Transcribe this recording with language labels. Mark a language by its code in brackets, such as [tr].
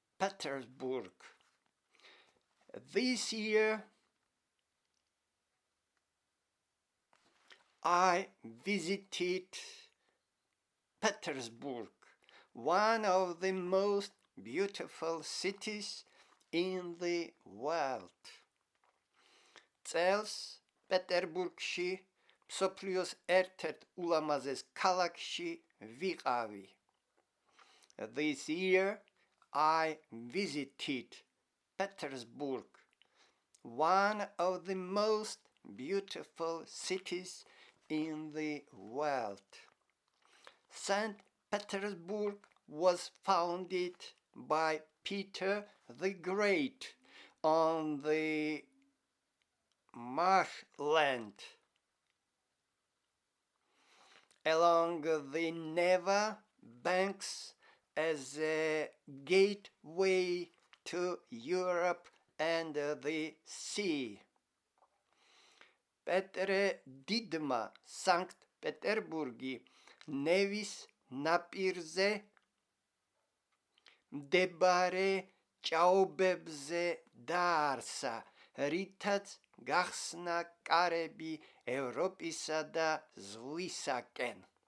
[en] Petersburg. This year I visited Petersburg, one of the most beautiful cities in the world. [ka] წელს პეტერბურგში, მსოფლიოს ერთ-ერთ ულამაზეს ქალაქში ვიყავი. [en] This year I visited Petersburg, one of the most beautiful cities in the world. St. Petersburg was founded by Peter the Great on the marshland along the Neva banks as a gateway to Europe and the sea. [ka] პეტრე დიდმა სანკტ-პეტერბურგი ნევის ნაპირზე მდებარე ჭაობებზე დაარსა, რითაც გახსნა კარები ევროპისა და ზღვისაკენ.